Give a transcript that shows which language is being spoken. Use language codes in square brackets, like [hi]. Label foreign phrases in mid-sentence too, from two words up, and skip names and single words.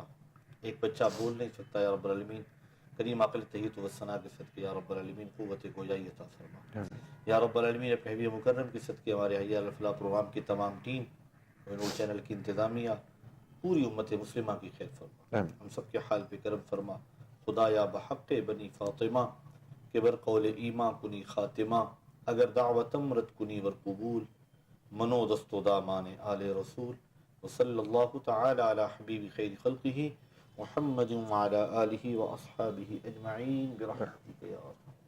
[ur] ایک بچہ بول نہیں سکتا, [ar] یا رب العالمین [ur] کریم عقل تحیت و ثنا کے صدقے [ar] یا رب العالمین [ur] قوت گویائی عطا فرما. [ar] یا رب العالمین [ur] اپنے حبیب مکرم کے صدقے ہمارے حی علی الفلاح پروگرام کی تمام ٹیم, نور چینل کی انتظامیہ, پوری امت مسلمہ کی خیر فرما. ہم سب کے حال پہ کرم فرما. [fa] خدایا بحق بنی فاطمہ کہ بر قول ایماں کنی خاتمہ, اگر دعوتم رد کنی ور قبول, منو دست و دامان آل رسول. [ar] وصلی اللہ تعالی علی حبیب خیر خلقہ محمد وعلی آلہ واصحابہ اجمعین برحمتک یا رب.